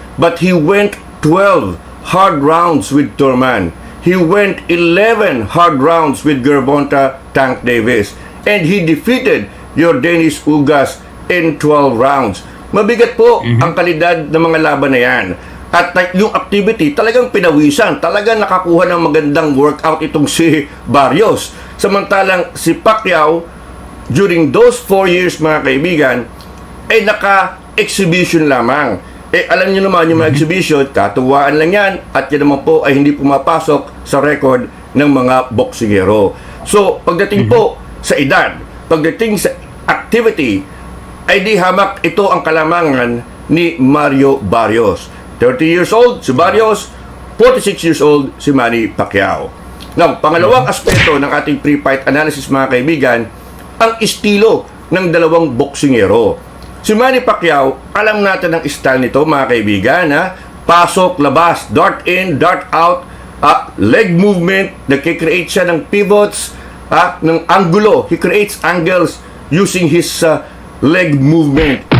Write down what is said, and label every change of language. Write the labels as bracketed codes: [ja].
[en] But he went 12 hard rounds with Thurman. He went 11 hard rounds with Gervonta Tank Davis. And he defeated Yordenis Ugas in 12 rounds. [tl] Mabigat po ang kalidad ng mga laban na yan. At yung activity, talagang pinawisan. Talagang nakakuha ng magandang workout itong si Barrios. Samantalang si Pacquiao, during those 4 years, mga kaibigan, ay naka-exhibition lamang. Alam niyo naman yung mga exhibition, katuwaan lang yan. At yan naman po ay hindi pumapasok sa record ng mga boksingero. So, pagdating po sa edad, pagdating sa activity, ay di hamak ito ang kalamangan ni Mario Barrios. 30 years old si Barrios, 46 years old si Manny Pacquiao. Now, pangalawang aspeto ng ating pre-fight analysis, mga kaibigan, ang estilo ng dalawang boksingero. Si Manny Pacquiao, alam natin ang style nito, mga kaibigan, pasok, labas, dart in, dart out, leg movement, nagkikreate siya ng pivots, ng angulo. [en] He creates angles using his leg movement.